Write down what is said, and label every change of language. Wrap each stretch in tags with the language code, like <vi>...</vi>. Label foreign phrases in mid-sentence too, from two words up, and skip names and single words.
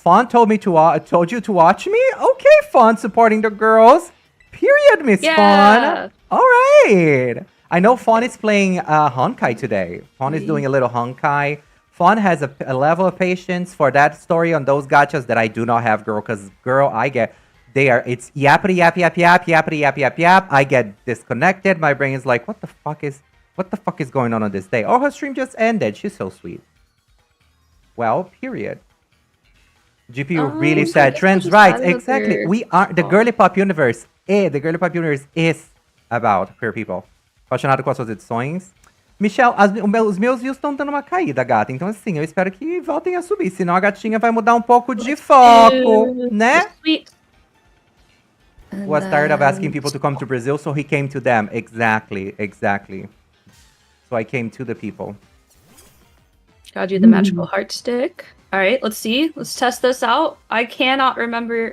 <en>Fawn told me to told you to watch me. Okay, Fawn supporting the girls. Period, Miss Fawn. Yeah. All right. I know Fawn is playing Honkai today. Fawn is doing a little Honkai. Fawn has a level of patience for that story on those gachas that I do not have, girl. Because girl, it's yappity yap yap yap yappity yap yap yap. I get disconnected. My brain is like, what the fuck is going on this day? Oh, her stream just ended. She's so sweet. Well, period. GPU really so I sad. guess Trans we'll just rights. add Exactly. another We are the ball. girly pop universe. The girly pop universe is about queer people.</en> <pt>Apaixonado com as suas edições. Michelle, os meus views estão dando uma caída, gata. Então, assim, eu espero que voltem a subir. Senão a gatinha vai mudar um pouco de foco, né?</pt> <en>Sweet. Was tired of asking people to come to Brazil, so he came to them. Exactly. So I came to the people. Got you the magical heart stick. All right, let's see. Let's test this out. I cannot remember.</en>